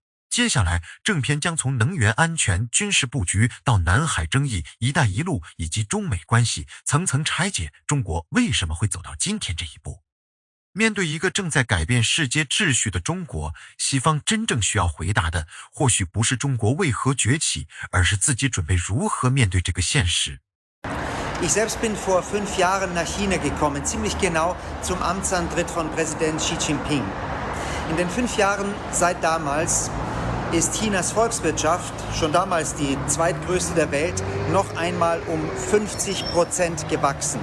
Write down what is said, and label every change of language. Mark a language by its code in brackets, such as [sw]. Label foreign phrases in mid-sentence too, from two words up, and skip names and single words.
[zh] 接下来，正片将从能源安全、军事布局到南海争议、一带一路以及中美关系，层层拆解中国为什么会走到今天这一步。面对一个正在改变世界秩序的中国，西方真正需要回答的，或许不是中国为何崛起，而是自己准备如何面对这个现实。 [de] Ich selbst bin vor 5 Jahren nach China gekommen, ziemlich genau zum Amtsantritt von Präsident Xi Jinping. In den 5 Jahren seit damals ist Chinas Volkswirtschaft, schon damals die zweitgrößte der Welt, noch einmal um 50% gewachsen.